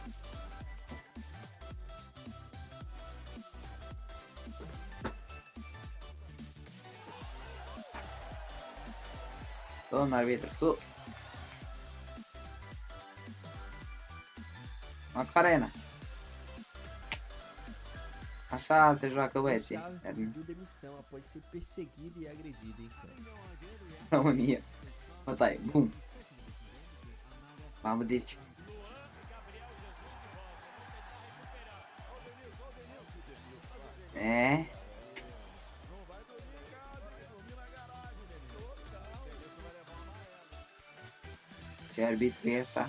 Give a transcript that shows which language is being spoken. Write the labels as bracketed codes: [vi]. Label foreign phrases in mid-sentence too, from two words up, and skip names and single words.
[ro] Domnul arbitru, sus! Macarena. Așa se joacă băieții. [pt] Charles pediu demissão após ser perseguido e agredido em campo. [ro] România. Bătaie, bum. Mamă, deci... Ce arbitru e ăsta?